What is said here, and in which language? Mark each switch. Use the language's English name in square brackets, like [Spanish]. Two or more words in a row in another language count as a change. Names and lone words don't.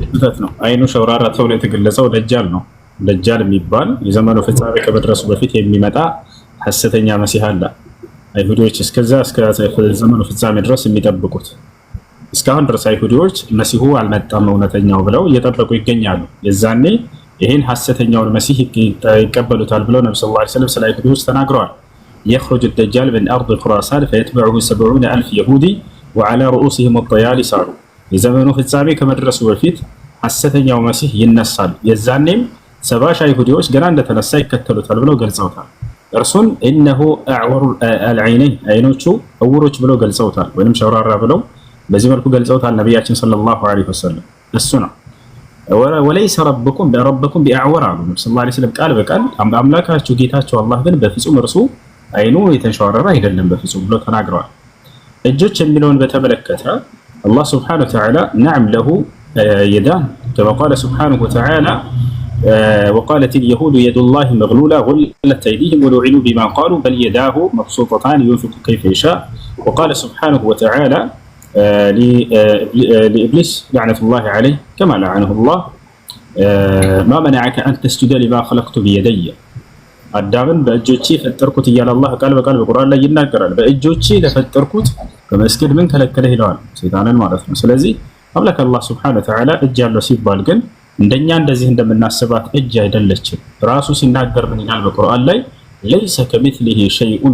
[Amharic] እውነት ነው። አይኑ ሸራራ ተብሎ የተገለጸው ደጃል ነው። ደጃል የሚባል የዘመኑ ፍጻሜ ከመድረሱ በፊት የሚመጣ ሐሰተኛ መሲህ አለ። አይሁዶች እስከ ዘመኑ ፍጻሜ ድረስ የሚጠብቁት እስካሁን ድረስ አይሁዶች መሲሁ አልመጣም እውነተኛው ብለው እየጠበቁ ይገኛሉ። የዛኔ ይህን ሐሰተኛውን መሲህ ይቀበሉታል ብለው ነብዩ [Arabic] صلى الله عليه وسلم [Amharic] ስለ አይሁዶች ተናግረዋል። [Arabic] يخرج الدجال من أرض خراسان فيتبعه 70,000 يهودي وعلى رؤوسهم الطيالس [Amharic] አሉ። የዘመኑ ፍጻሜ ከመድረሱ በፊት ሐሰተኛው መሲህ ይነሳል። የዛኔም 70,000 አይሁዶች ገና እንደተነሳ ይከተሉታል ብለው ገልጸውታል። እርሱን [Arabic] إنه أعور العينين [Amharic] አይኖቹ እውሮች ብለው ገልጸውታል፣ ወይንም ሸራራ ብለው በዚህ መልኩ ገልጸውታል ነብያችን [Arabic] صلى الله عليه وسلم። [Amharic] እሱ ነው [Arabic] وليس ربكم بأعور [Amharic] አሉ ነብዩ [Arabic] صلى الله عليه وسلم [Amharic] ቃል በቃል አምላካችሁ ጌታችሁ አላህ ግን በፍጹም እርሱ አይኑ የተንሸዋረረ አይደለም በፍጹም ብሎ ተናግረዋል። እጆች የሚለውን በተመለከተ አላህ [Arabic] سبحانه وتعالى نعم له يدان كما قال سبحانه وتعالى وقالت اليهود يد الله مغلولة غلت أيديهم ولعنوا بما قالوا بل يداه مبسوطتان ينفق كيف يشاء. وقال سبحانه وتعالى لإبليس لعنة الله عليه كما لعنه الله ما منعك أن تسجد لما خلقت بيدي. [Amharic] አዳምን በእጆቼ ፈጠርኩት እያለ አላህ ቃል በቃል በቁርአን ላይ ይናገራል። በእጆቼ ለፈጠርኩት በመስገድ ምን ከለከለህ ይለዋል ሰይጣንን ማለት ነው። ስለዚህ አምላክ አላህ [Arabic] سبحانه وتعالى [Amharic] እጅ ያለው ሲባል ግን እንደኛ እንደዚህ እንደምናስባት እጅ አይደለችም። ራሱ ሲናገር ምን ይላል በቁርአን ላይ [Arabic] ليس كمثله شيء